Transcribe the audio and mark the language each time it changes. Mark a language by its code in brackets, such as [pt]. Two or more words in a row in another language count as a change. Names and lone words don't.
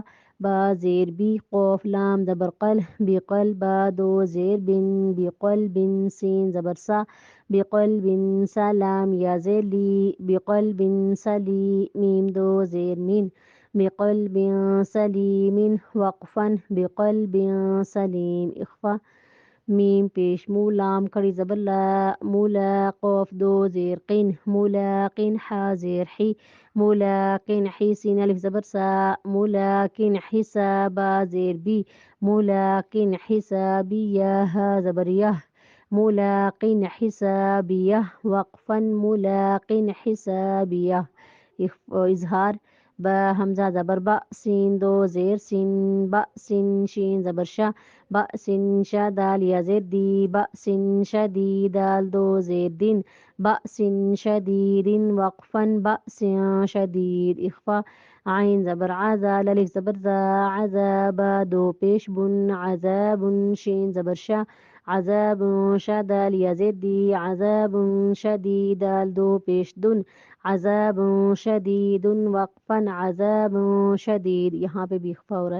[ur] با زیر بی، قاف لام زبر قل، بقلبا دو زیر بن، بقلب سین زبر سا، بقلب سلام یا زیر لی، بقلب سلی میم دو زیر مین، بقلب سلیم وقفا، بقلب سلیم اخفا۔ میم پیش مو، لام کھڑی زبر لا، مولا قاف دو زیر قین، مولاقین حا زیر حی، مولاقین حی سین الف زبر سا، مولاقین حسابا زیر بی، مولاقین حسابیہ ہا زبر یہ، مولاقین حسابیہ وقفا، مولاقین حسابیہ اظہار۔ با حمزہ زبر با، سین دو زیر سین، با سین شین زبر شا، با سین شا دال یا زیر دی، با سین شدید دال دو زیر دین، با سین شدید وقفا، با سین شدید اخفا۔ عین زبر عذا، الف زبر ذا، عذاب دو پیش بن، عذاب شین زبر شا، عذاب شدال یا زیر دی، عذاب شدید دال دو پیش دن، عذاب شدید وقفا، عذاب شدید یہاں پہ بھی اخفا ہو رہا ہے۔